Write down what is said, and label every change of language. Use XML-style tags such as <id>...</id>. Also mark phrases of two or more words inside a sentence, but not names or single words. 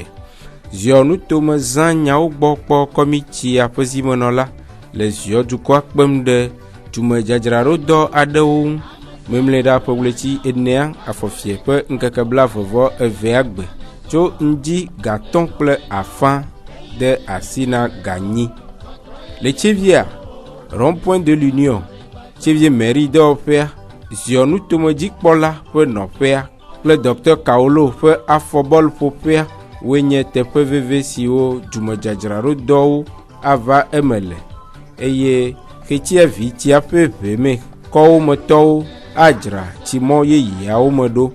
<ee>Ziɔnu tome zã nyawo gbɔ kpɔ kɔmitia ƒe zimenɔla le ziɔ dukɔa kpem ɖe dzumedzadzraɖodɔ aɖewo ŋu. Memle ɖa ƒe ɣleti enea afɔfie ƒe ŋkeke blavevɔ-evea gbe tso ŋdi gatɔ̃ kple afã de asi na ganyi. Le Tchéviéa, rond-point de l'Union, Tchévié mairie dɔwɔƒea, Ziɔnu tomedzikpɔla ƒe nɔƒea kple Dr Kaolo ƒe afɔbɔlƒoƒea woe nye teƒe veve siwo dzumedzadzraɖodɔwo ava eme le eye xetsiavi tia ƒe ʋeme kɔwo metɔwo adzra tsimɔ yeyeawo me ɖo.</ee>